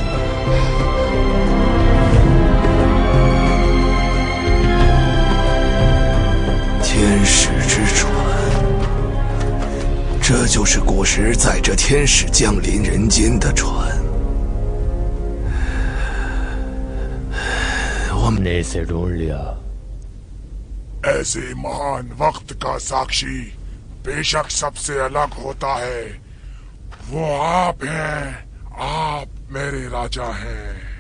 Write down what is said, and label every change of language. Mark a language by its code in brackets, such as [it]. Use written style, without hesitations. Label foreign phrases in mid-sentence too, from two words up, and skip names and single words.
[zh] 天使之船，这就是古时载着天使降临人间的船。 [hi] हमने इसे ढूंढ लिया। ऐसे महान वक्त का साक्षी बेशक सबसे अलग होता है। वो आप हैं आप मेरे राजा हैं।